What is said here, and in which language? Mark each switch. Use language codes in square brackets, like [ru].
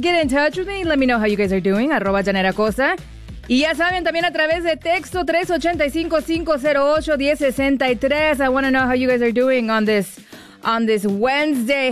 [en] Get in touch with me, let me know how you guys are doing, @Daniela Costa. [es] Y ya saben, también a través de texto 385-508-1063. [en] I want to know how you guys are doing on this Wednesday.